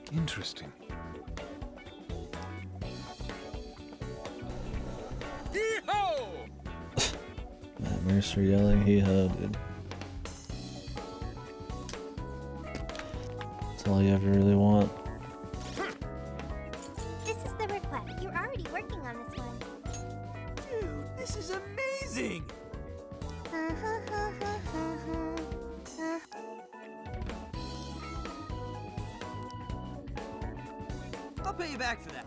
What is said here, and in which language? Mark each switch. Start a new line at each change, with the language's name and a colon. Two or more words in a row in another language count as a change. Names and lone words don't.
English: Interesting. Hee-ho! That Mercer yelling hee-ho, dude. That's all you ever really want. This is the request. You're already working on this one. Dude, this is amazing! I'll pay you back for that.